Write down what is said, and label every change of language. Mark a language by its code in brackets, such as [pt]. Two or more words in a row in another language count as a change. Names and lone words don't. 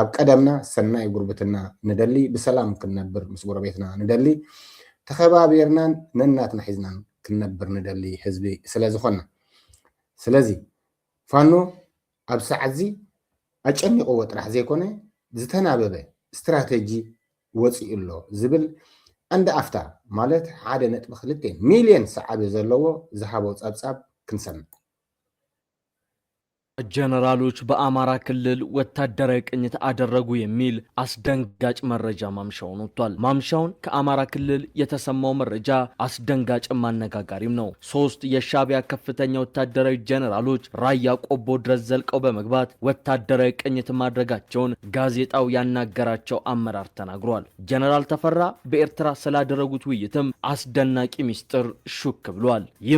[ti] ቀደምና ሰናይ ጉርብትና ንደሊ ብሰላም ክንነብር ምስ ጎረቤትና ንደሊ ተኸባቢርናን ነናትና ሒዝናን ክንነብር ንደሊ ህዝቢ ስለዝኾና ስለዚ ፋኖ ኣብ ሰዓት እዚ ኣጨኒቕዎ ጥራሕ ዘይኮነ ዝተናበበ ስትራቴጂ ወፂኡ ኣሎ ዝብል እንደ ኣፍታ ማለት 1.2 ሚልዮን ሰዓብ ዘለዎ ዝሃቦ ጸብጻብ ክንሰምዕ [am] ጀነራሎች በአማራ ክልል ወታደራዊ ቅኝት አደረጉ የሚል አስደንጋጭ መረጃ ማምሻውን ወጥቷል። ማምሻውን ከአማራ ክልል የተሰማው መረጃ አስደንጋጭ ማነጋጋሪም ነው። 3 የሻቢያ ከፍተኛ ወታደራዊ ጀነራሎች ራያ ቆቦ ድረስ ዘልቀው በመግባት ወታደራዊ ቅኝት ማድረጋቸውን ጋዜጣው ያናገራቸው አመራር ተናግሯል። ጀነራል ተፈራ በኤርትራ ስላደረጉት ውይይትም አስደናቂ ሚስጥር ሹክ ብሏል። ይህ